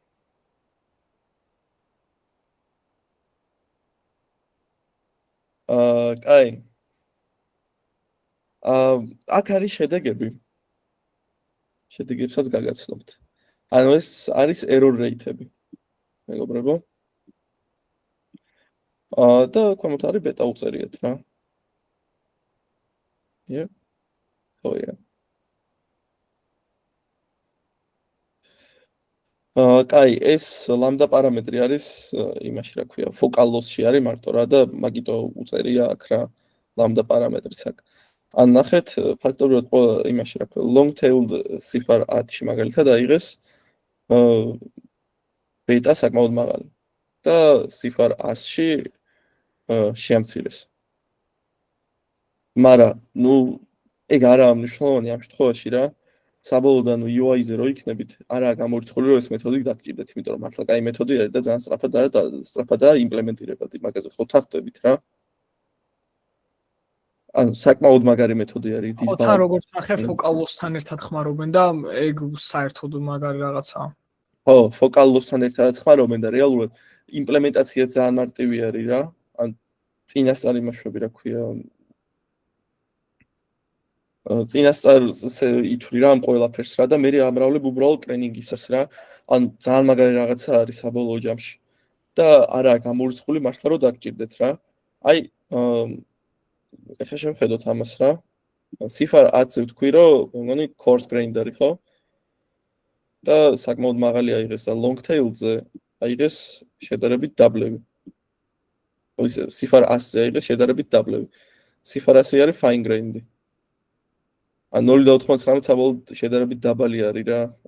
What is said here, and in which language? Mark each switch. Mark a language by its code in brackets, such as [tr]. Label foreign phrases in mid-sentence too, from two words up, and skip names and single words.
[ka] კაი. აქ არის შედეგები. შედეგებსაც გაგაცნობთ. ანუ ეს არის [en] error rate- [ka] ები. მეგობრებო. და ქვემოთ არის ბეტა უწერიეთ რა. [en] Yeah. Oh yeah. [ka] კაი, ეს ლამდა პარამეტრი არის იმაში რა ქვია, [en] focal loss- [ka] ში არის მარტო რა და მაგიტო უწერია აქ რა ლამდა პარამეტრიც აქ. ან ნახეთ, ფაქტობრივად ყველა იმაში რა ქვია, [en] long tailed cipher [ka] 10-ში მაგალითად აიღეს ბეტა საკმაოდ მაღალი და cipher 100-ში შეამცირეს. მაგრამ, ნუ ეგ არაა მნიშვნელოვანი ამ შემთხვევაში რა. საბოლოოდ ანუ UI-ზე რო იქნებით, არაა გამორიცხული რომ ეს მეთოდი დაგჭირდეთ, იმიტომ რომ მართლა კაი მეთოდი არის და ძალიან სწრაფადაა იმპლემენტირებადი, მაგაზე ხო თანხდებით რა. ანუ საკმაოდ მაგარი მეთოდი არის ხო, თან როგორც ნახე [en] focal loss- [ka] თან ერთად ხმარობენ და ეგ საერთოდ მაგარი რაღაცაა. ხო, [en] focal loss- [ka] თან ერთად ხმარობენ და რეალურად იმპლემენტაცია ძალიან მარტივი არის რა. ან წინასწარ იმაშვები, რა ქვია. წინასწარ ითვლი რა ამ ყველაფერს რა და მე ამრავლებ უბრალოდ ტრენინგისას რა. ან ძალიან მაგარი რაღაცა არის საბოლოო ჯამში. და არა გამორიცხული მართლა რომ დაგჭირდეთ რა. აი ეხლა შევხედოთ ამას რა. Cifar 10-ზე ვთქვი რომ მე მგონი [en] coarse grained- [ka] ი ხო? და საკმაოდ მაღალი აიღეს და [en] long tail- [ka] ზე აიღეს შედარებით დაბლები. ისე Cifar 100-ზე აიღეს შედარებით დაბლები. Cifar 100 არის [en] fine grained- [ka] ი. ან 0.99 საბოლოოდ შედარებით დაბალი არის რა.